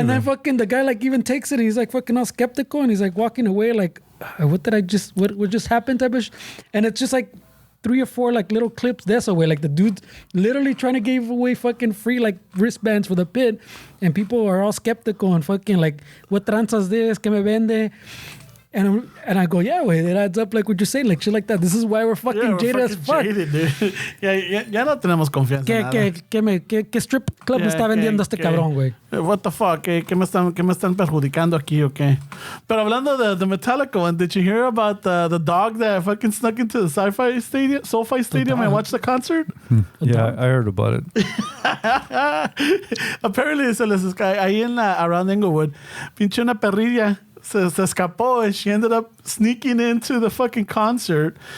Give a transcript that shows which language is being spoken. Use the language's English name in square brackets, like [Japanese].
[English] And then fucking the guy like even takes it and he's like fucking all skeptical and he's like walking away like, what just happened type of and it's just like 3 or 4 like little clips this away. Like the dude's literally trying to give away fucking free like wristbands for the pit and people are all skeptical and fucking like, what tranzas this? ¿Qué me vende? And I go, yeah, wait, it adds up like what you're saying, like shit like that. This is why we're fucking jaded as fuck. Jaded, dude. [Spanish] ya no tenemos confianza en nada. ¿Qué strip club me está vendiendo este cabrón, güey? [English] What the fuck? [Spanish] ¿Qué me están perjudicando aquí o qué? [English] Pero hablando de the Metallica one, did you hear about the dog that fucking snuck into the SoFi Stadium and watched the concert? Yeah, I heard about it. [Spanish] Apparently, se les ahí around Inglewood, pinche una perrilla. Se escapó and she ended up sneaking into the fucking concert.